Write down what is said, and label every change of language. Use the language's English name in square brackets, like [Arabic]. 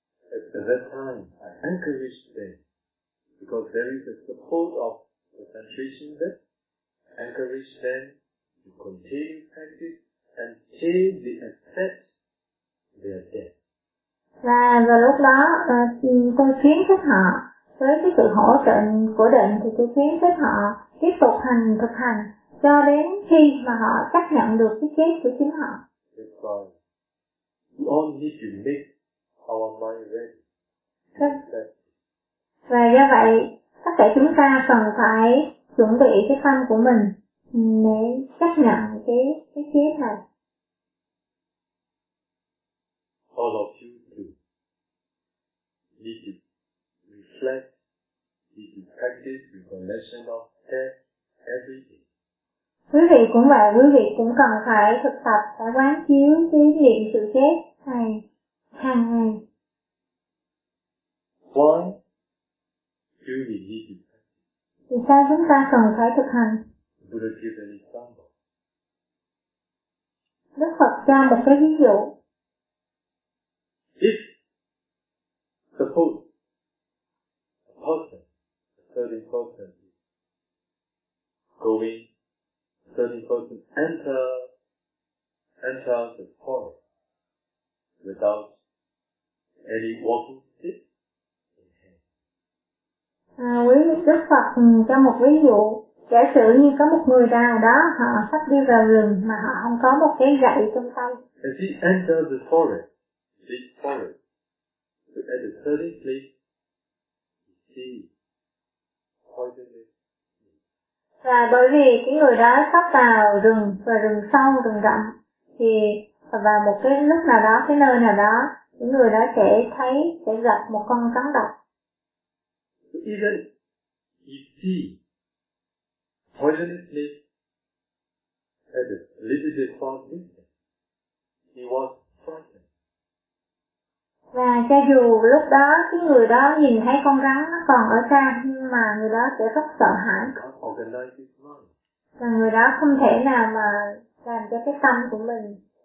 [English] At that time, I encourage them, because there is a support of concentration that encourage them to continue practice until they accept their death. [Vietnamese] Và lúc đó, tôi khuyến khích họ, với cái sự hỗ trợ của định thì tôi khuyến khích họ tiếp tục hành thực hành cho đến khi mà họ chấp nhận được cái chết của chính họ. [English] That's why we all need to make our mind ready. [Vietnamese] Và do vậy, tất cả chúng ta cần phải chuẩn bị cái tâm của mình để chấp nhận cái chết này. [English] All of you too need to reflect, need to practice recognition of death every day. [Vietnamese] Quý vị cũng vậy, quý vị cũng cần phải thực tập và quán chiếu cái niệm sự chết này hàng ngày. [English] Why do we need to practice? [Vietnamese] Thì sao chúng ta cần phải thực hành? [English] Buddha gives an example. [Vietnamese] Đức Phật cho một cái ví dụ. [English] If suppose a person, a certain person going, a certain person enter the forest without any walking stick. [Vietnamese] Quý Đức Phật cho một ví dụ, giả sử như có một người nào đó họ sắp đi vào rừng mà họ không có một cái gậy trong tay. [English] As he enters the forest, big forest, so at a certain place, he sees poisonous snakes. [Vietnamese] Và bởi vì cái người đó sắp vào rừng, và rừng sâu, rừng rậm, thì vào một cái lúc nào đó, cái nơi nào đó, cái người đó sẽ thấy, sẽ gặp một con rắn độc. [English] Even if he poisonous snake had a little bit far distance, he was frightened. [Vietnamese] Và cho dù lúc đó cái người đó nhìn thấy con rắn nó còn ở xa, nhưng mà người đó sẽ rất sợ hãi. [English] Can't organize his mind. [Vietnamese] Và người đó không thể nào mà làm cho cái tâm của mình